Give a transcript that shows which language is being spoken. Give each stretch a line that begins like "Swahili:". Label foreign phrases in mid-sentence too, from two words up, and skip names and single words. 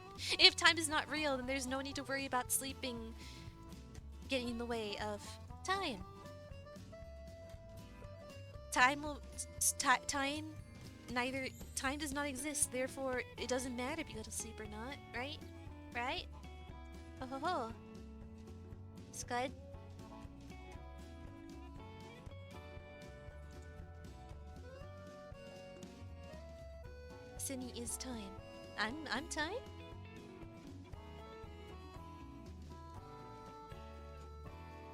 English: If time is not real, then there's no need to worry about sleeping getting in the way of time. Time does not exist, therefore it doesn't matter if you go to sleep or not, right? Right? Ho ho ho. Scud. Cinny is time. I'm time?